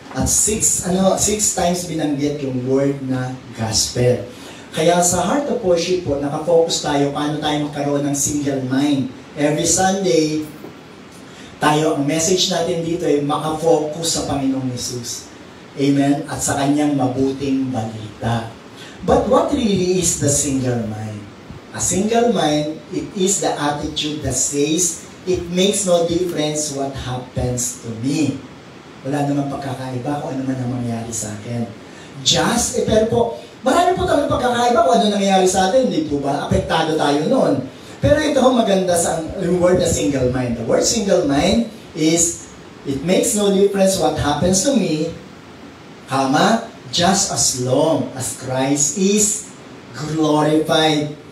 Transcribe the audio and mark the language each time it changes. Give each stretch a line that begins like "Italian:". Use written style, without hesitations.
Filipino: At 6 times binanggit yung word na gospel. Kaya sa Heart of Worship po, nakafocus tayo paano tayo magkaroon ng single mind. Every Sunday, ang message natin dito ay makafocus sa Panginoong Hesus. Amen? At sa kanyang mabuting balita.
English: But what really is the single mind? A single mind, it is the attitude that says, it makes no difference what happens to me.
Filipino: Wala namang pagkakaiba kung ano man ang mangyari sa akin. Pero po, marami po tayong pagkakaiba kung ano nangyayari sa atin, hindi po ba? Apektado tayo noon. Pero ito ang maganda sa word na single mind.
English: The word single mind is, it makes no difference what happens to me, just as long as Christ is glorified.